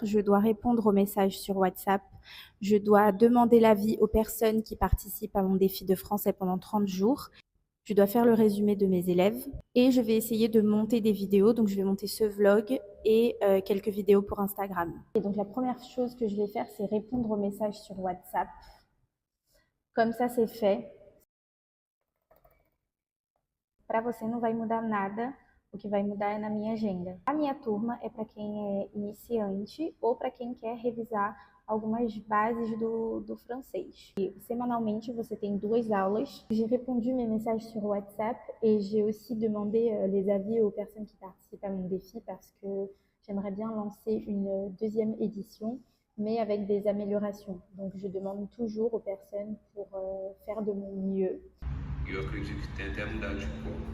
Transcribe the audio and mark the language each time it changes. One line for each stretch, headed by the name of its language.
French: Je dois répondre aux messages sur WhatsApp. Je dois demander l'avis aux personnes qui participent à mon défi de français pendant 30 jours. Je dois faire le résumé de mes élèves et je vais essayer de monter des vidéos. Donc, je vais monter ce vlog et quelques vidéos pour Instagram. Et donc, la première chose que je vais faire, c'est répondre aux messages sur WhatsApp. Comme ça, c'est fait.
Portuguese: Para você não vai mudar nada, o que vai mudar é na minha agenda. A minha turma é para quem é iniciante ou para quem quer revisar algumas bases do francês. Et semanalmente, você tem 2 aulas.
French: J'ai répondu mes messages sur WhatsApp et j'ai aussi demandé les avis aux personnes qui participent à mon défi parce que j'aimerais bien lancer une 2e édition, mais avec des améliorations. Donc, je demande toujours aux personnes pour faire de mon mieux.
Portuguese: E eu acredito que tem até mudado de cor.